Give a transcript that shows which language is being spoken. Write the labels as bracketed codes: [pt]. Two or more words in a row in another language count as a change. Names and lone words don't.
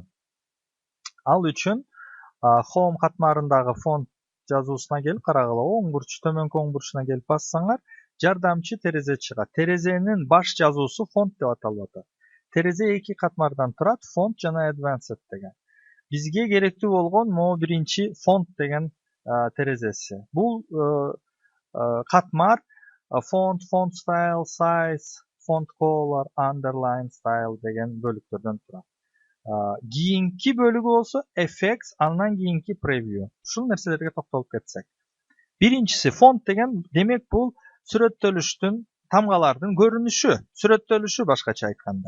[ky] Ал үчүн Home катмарындагы фонт жазуусуна келип карагыла, оң бурч, төмөнкү оң бурчуна келип бассаңар, жардамчы терезе чыгат. Терезенин баш жазуусу фонт деп аталып атат. Терезе эки катмардан турат, фонт жана advanced деген. Бизге керектүү болгон могу биринчи фонт деген терезеси. Бул катмар [en] font, font style, size, font color, underline style [ky] деген бөлүктөрдөн турат. Кийинки бөлүгү болсо effects, андан кийинки preview. Ушул нерселерге токтолуп кетсек. Биринчиси фонт деген, демек бул сүрөттөлүштүн, тамгалардын көрүнүшү, сүрөттөлүшү башкача айтканда.